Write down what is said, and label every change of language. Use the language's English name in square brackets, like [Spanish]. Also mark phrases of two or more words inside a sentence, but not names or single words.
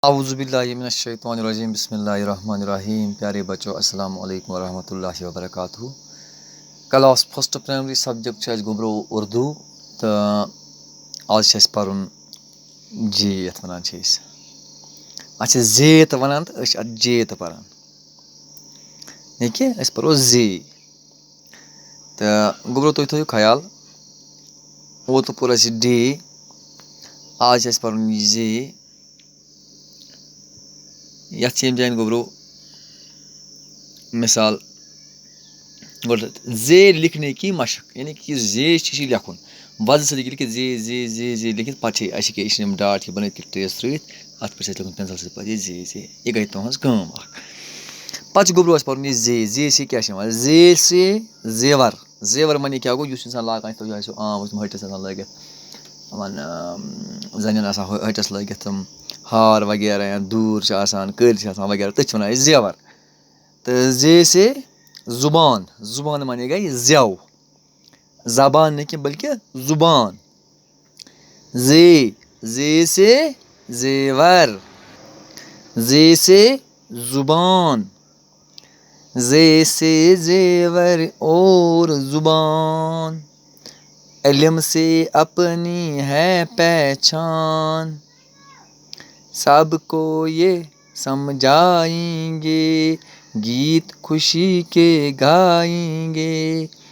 [Arabic] اعوذ باللہ من الشیطان الرجیم بسم اللہ الرحمن الرحیم. [Urdu] پیارے بچوں [Arabic] السلام علیکم ورحمۃ اللہ وبرکاتہ. [English] class first primary subject [Kashmiri] اَسہِ گوٚبرو اردو تہٕ آز چھِ اَسہِ پَرُن جے یَتھ وَنان چھِ أسۍ. اَتھ چھِ زے تہٕ وَنان تہٕ أسۍ چھِ اَتھ جے تہٕ پَران. ییٚکیٛاہ أسۍ پَرو زے تہٕ گوٚبرو تُہۍ تھٲیِو خیال اوترٕ پوٚر اَسہِ ڈے آز چھِ اَسہِ پَرُن یہِ زے. یَتھ چھِ ییٚمہِ جایَن گوٚبرو مِثال گۄڈٕ زے [Urdu] لِکھنے کی مشق [Kashmiri] یعنی کہِ یہِ زے چھِ یہِ لیکھُن وَزٕ سۭتۍ ہیٚکہِ لیکھِتھ زے زے زے زے لیکھِتھ پَتہٕ چھِ اَسہِ کیٛاہ یِم ڈاٹ ہِوۍ بَنٲوِتھ ٹرٛیس ترٛٲوِتھ اَتھ پٮ۪ٹھ چھِ اَسہِ لیکھُن پٮ۪نسَل سۭتۍ پَتہٕ یہِ زے زے یہِ گٔے تُہٕنٛز کٲم اَکھ. پَتہٕ چھِ گوٚبرو اَسہِ پَرُن یہِ زے زے سے کیٛاہ چھِ یِوان زے سے زیوَر. زیوَر معنی کیٛاہ گوٚو یُس اِنسان لاگان چھِ تۄہہِ آسیو عام وٕچھمُت ۂٹِس آسان لٲگِتھ یِمَن زَنٮ۪ن آسان ۂٹِس لٲگِتھ تِم ہار وغیرہ یا دوٗر چھِ آسان کٔرۍ چھِ آسان وغیرہ تٔتھۍ چھِ وَنان أسۍ زیوَر. تہٕ زے سے زُبان. زُبان معنی گٔے زٮ۪و زبان نہٕ کینٛہہ بٔلکہِ زُبان. [Urdu] زے زے سے زیوَر زے سے زُبان زے سے زیور اور زبان علم سے اپنی ہے پہچان سب کو یہ سمجھائیں گے گیت خوشی کے گائیں گے.